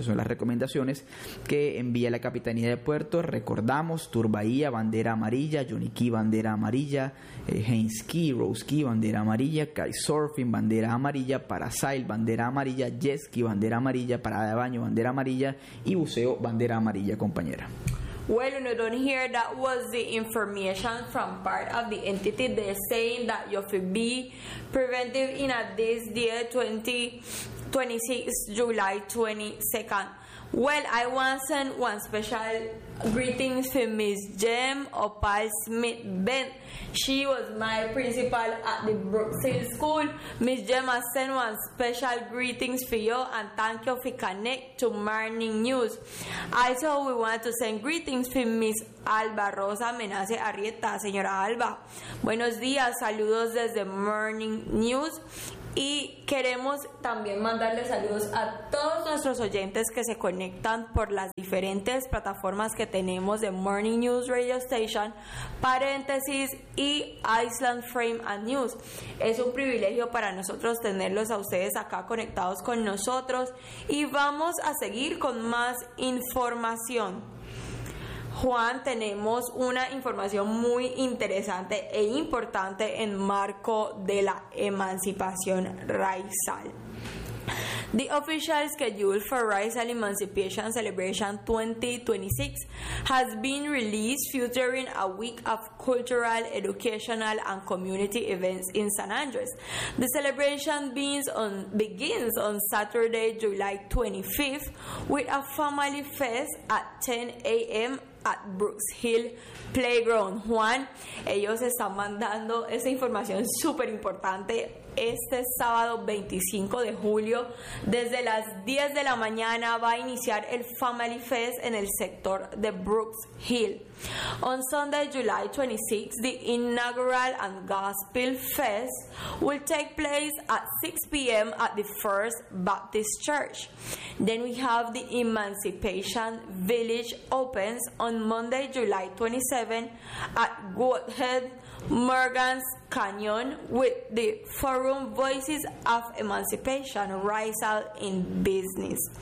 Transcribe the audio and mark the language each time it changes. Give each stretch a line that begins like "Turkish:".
Spanish: Estas son las recomendaciones que envía la Capitanía de Puerto. Recordamos, Tour Bahía, bandera amarilla. Yoniquí, bandera amarilla. Hainsky, Rosekey, bandera amarilla. Kitesurfing, bandera amarilla. Parasail, bandera amarilla. Jetski, bandera amarilla. Parada de baño, bandera amarilla, y buceo, bandera amarilla, compañera.
English: Well, you know, don't hear, that was the information from part of the entity. They're saying that you have to be preventive in a this year 26 July 22nd. Well, I want to send one special greetings to Miss Jem Opal Smith Bent. She was my principal at the Brookside School. Miss Jem, I send one special greetings for you and thank you for connect to Morning News. Also, we want to send greetings to Miss Alba Rosa Menace Arrieta.
Spanish: Señora Alba, buenos días, saludos desde Morning News. Y queremos también mandarle saludos a todos nuestros oyentes que se conectan por las diferentes plataformas que tenemos de Morning News Radio Station, paréntesis, y Iceland Frame and News. Es un privilegio para nosotros tenerlos a ustedes acá conectados con nosotros y vamos a seguir con más información. Juan, tenemos una información muy interesante e importante en marco de la emancipación raizal.
English: The official schedule for Raizal Emancipation Celebration 2026 has been released, featuring a week of cultural, educational, and community events in San Andres. The celebration begins on Saturday, July 25th, with a family fest at 10 a.m. at Brooks Hill Playground.
Spanish: Juan, ellos están mandando esa información súper importante este sábado 25 de julio. Desde las 10 de la mañana va a iniciar el Family Fest en el sector de Brooks Hill.
English: On Sunday, July 26, the inaugural and gospel fest will take place at 6 p.m. at the First Baptist Church. Then we have the Emancipation Village opens on Monday, July 27 at Goodhead Morgan's Canyon with the Forum Voices of Emancipation, Raizal in Business.